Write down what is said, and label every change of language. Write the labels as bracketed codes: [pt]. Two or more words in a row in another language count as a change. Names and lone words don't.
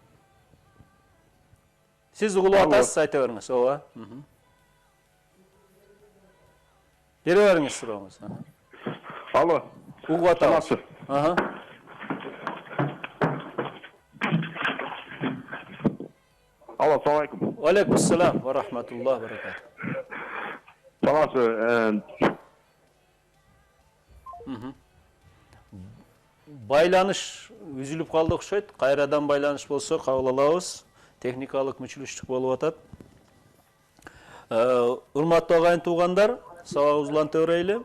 [ky] Сиз угулуп атасыз, айта бериңиз. Ооба. Бере бериңиз сурооңузду. Алло. Угуп атабыз. Саламатсыз. Алло, [ar] السلام عليكم. وعليكم السلام ورحمة الله وبركاته. [ky] Саламатсыз. Байланыш үзүлүп калды окшойт. Кайрадан байланыш болсо кабыл алабыз. Техникалык мүчүлүштүк болуп атат. Урматтуу агайын туугандар, сабагыбызды уланта берели.